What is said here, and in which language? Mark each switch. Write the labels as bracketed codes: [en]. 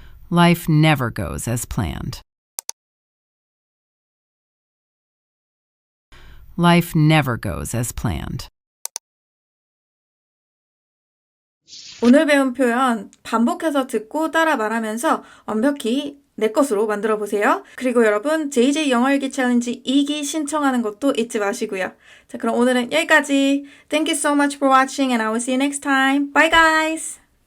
[en] Life never goes as planned. Life never goes as planned. [ko] 오늘 배운 표현 반복해서 듣고 따라 말하면서 완벽히 내 것으로 만들어 보세요. 그리고 여러분 JJ 영어일기 챌린지 2기 신청하는 것도 잊지 마시고요. 자, 그럼 오늘은 여기까지. [en] Thank you so much for watching and I will see you next time. Bye guys!